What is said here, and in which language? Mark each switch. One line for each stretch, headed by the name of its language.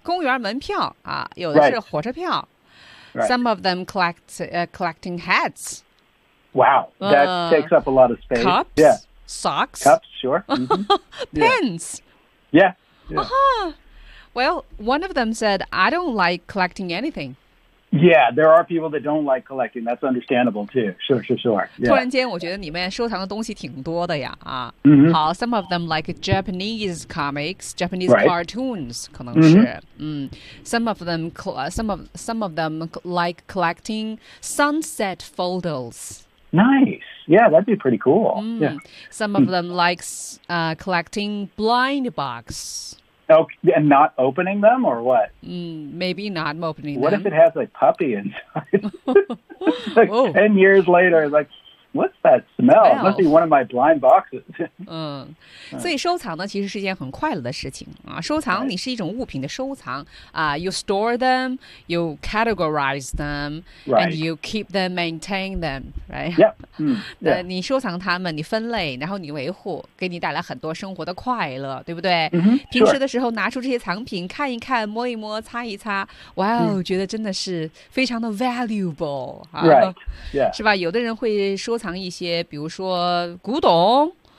Chinese: 公园门票啊，有的是火车票。
English: Right. Right. Some of them collecting hats. Wow, that takes up a lot of space. Cups, yeah. Socks. Cups, sure. Mm-hmm. Pens. Yeah. Uh-huh. Well, one of them said, I don't like collecting anything. Yeah, there are people that don't like collecting. That's understandable, too. Sure. Yeah.
Chinese: 突然间我觉得你们收藏的东西挺多的呀。
English: Mm-hmm.
Chinese: 好
English: some of them like Japanese comics, Japanese cartoons,
Chinese: 可能是。
English: Some of them like collecting sunset photos. Nice. Yeah, that'd be pretty cool. Some of them like collecting blind box. Okay, and not opening them or what? Maybe not opening what them. What if it has a puppy inside? like 10 years later, like... What's that smell? Must be one of my blind boxes.
Chinese: 所以收藏呢其实是一件很快乐的事情。收藏你是一种物品的收藏。
English: You store them, you categorize them, and you keep them, maintain them, right? Yep.
Chinese: 你收藏它们你分类然后你维护给你带来很多生活的快乐对不对、
English: mm-hmm.
Chinese: 平时的时候拿出这些藏品看一看摸一摸擦一擦哇、wow, 觉得真的是非常的
English: valuable.、 Right. Yeah.
Chinese: 是吧有的人会说收藏一些，比如说古董，